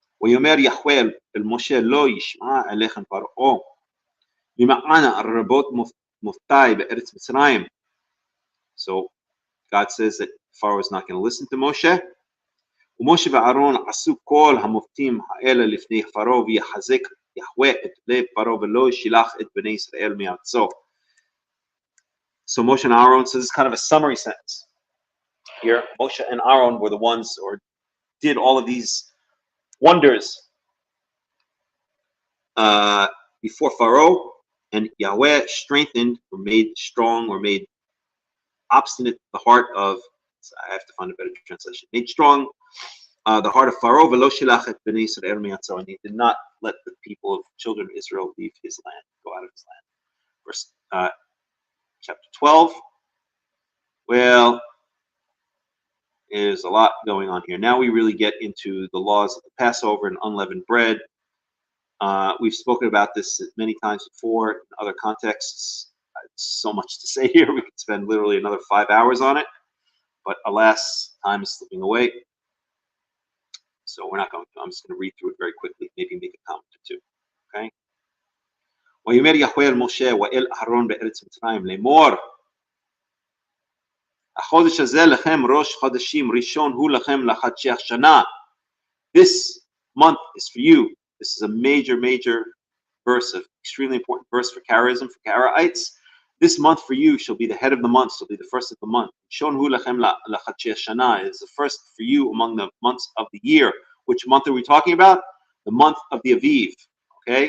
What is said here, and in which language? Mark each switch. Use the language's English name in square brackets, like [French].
[Hebrew] ויאמר יחווה אל משה לא ישמע אליכם פרעה במענה רבות מופתי בארץ מצרים. [English] So God says that Pharaoh is not going to listen to Moshe. [Hebrew] ומשה ואהרון עשו כל המופתים האלה לפני פרעה ויחזק יהוה את לב פרעה ולא ישלח את בני ישראל מארצו. [English] So Moshe and Aaron, so this is kind of a summary sentence. Here, Moshe and Aaron were the ones, or did all of these wonders before Pharaoh, and Yahweh strengthened, or made strong, or made obstinate the heart of, so I have to find a better translation, made strong the heart of Pharaoh, [Hebrew] v'lo shilach et bnei Yisrael mi'atzo, [English] and he did not let the people of children of Israel leave his land, go out of his land. Verse chapter 12. Well, there's a lot going on here. Now we really get into the laws of the Passover and unleavened bread. We've spoken about this many times before in other contexts. So much to say here. We could spend literally another 5 hours on it. But alas, time is slipping away. So we're not going to. I'm just going to read through it very quickly, maybe make a comment or two. Okay? [Hebrew] ויאמר יהוה אל משה ואל אהרון בארץ מצרים לאמור החודש הזה לכם ראש חודשים ראשון הוא לכם לחדשי השנה. [English] This month is for you. This is a major verse, an extremely important verse for Karaism, for Karaites. This month for you shall be the head of the month, shall be the first of the month. [Hebrew] Shon hu lachem lachadshei shana [English] is the first for you among the months of the year. Which month are we talking about? The month of the Aviv. Okay.